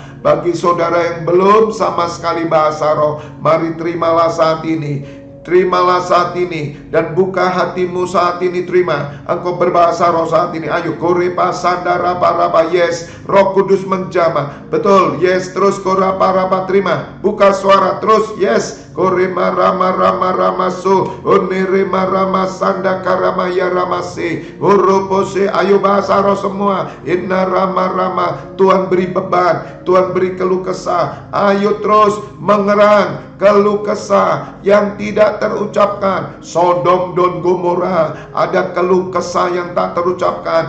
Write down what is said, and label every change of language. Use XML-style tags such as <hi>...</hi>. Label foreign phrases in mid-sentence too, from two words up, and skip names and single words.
<id>Bagi saudara yang belum sama sekali bahasa roh, mari terimalah saat ini. Terimalah saat ini dan buka hatimu saat ini. Terima, engkau berbahasa roh saat ini. Ayo, korepa sandara paraba. Yes, Roh Kudus menjamah. Betul, yes. Terus korapa rapa, terima. Buka suara terus, yes. Korema rama rama rama so onerema rama sanda karama ya ramase oropose. Ayo bahasa roh semua. Inna rama rama. Tuhan beri beban, Tuhan beri keluh kesah. Ayo terus mengerang keluh kesah yang tidak terucapkan. Sodom dan Gomora ada keluh kesah yang tak terucapkan.</id>